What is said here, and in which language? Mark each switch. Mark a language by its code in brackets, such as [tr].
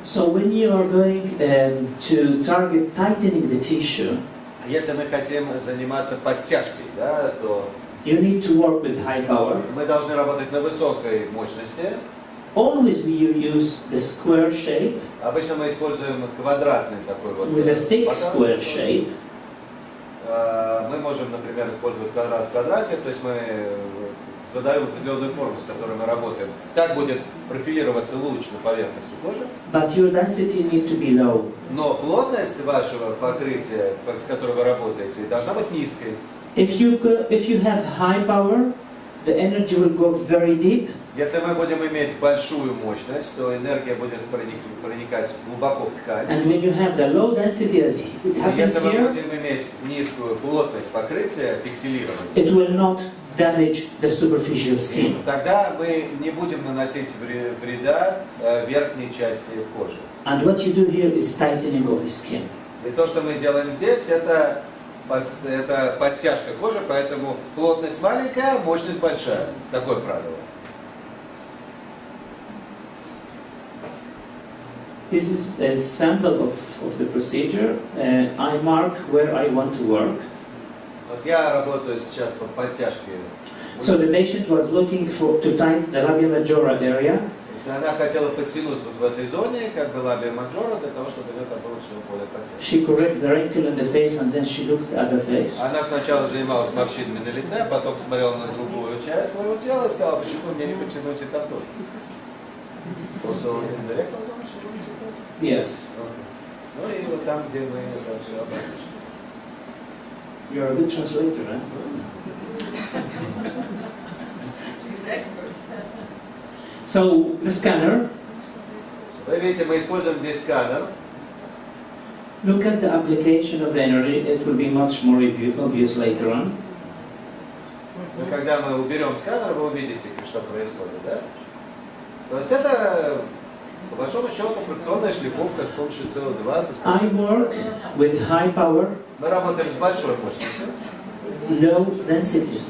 [en] So when you are going to target tightening the tissue, [ru] если мы хотим заниматься подтяжкой, да, то [en] you need to work with high power. [ru] Мы должны работать на высокой мощности. [en] Always we use the square shape. [ru] Обычно мы используем квадратный такой вот. [en] With a thick square shape. [ru] Мы можем, например, использовать квадрат в квадрате, то есть мы задаем определенную форму, с которой мы работаем. Так будет профилироваться луч на поверхности кожи. [en] But your density need to be low. [ru] Но плотность вашего покрытия, с которым вы работаете, должна быть низкой. [en] If you have high power, the energy will go very deep. [ru] Если мы будем иметь большую мощность, то энергия будет проникать глубоко в ткань. [en] And when you have the low density, as it happens [ru] Если мы [en] here, [ru] будем иметь низкую плотность покрытия, пикселирование, [en] it will not damage the superficial skin. [ru] тогда мы не будем наносить вреда верхней части кожи. [en] And what you do here is tightening of the skin. [ru] И то, что мы делаем здесь, это подтяжка кожи, поэтому плотность маленькая, мощность большая. Такое правило. [en] This is a sample of the procedure. I mark where I want to work. [ru] Я работаю сейчас по подтяжке. [en] So the patient was looking to tighten the labia majora area. [ru] Она хотела подтянуть вот в этой зоне, как бы лабия маджора, для того, чтобы у нее там было все более подтянуто. [en] She corrected the wrinkle in the face and then she looked at the face. [ru] Она сначала занималась морщинами на лице, а потом смотрела на другую часть своего тела и сказала, почему мне не подтянуть и там тоже. [en] Also in the rectal zone? Yes. [ru] Ну и вот там, где мы это все обозначили. [en] You're a good translator, huh? He's expert. So the scanner. [ru] Вы видите, мы используем здесь сканер. [en] Look at the application of the energy. It will be much more obvious later on. [ru] Но когда мы уберем сканер, вы увидите, что происходит, да? То есть это, по большому счету, фрикционная шлифовка с помощью CO2. [en] I work with high power, [ru] Мы работаем с большой мощностью, [en] low density,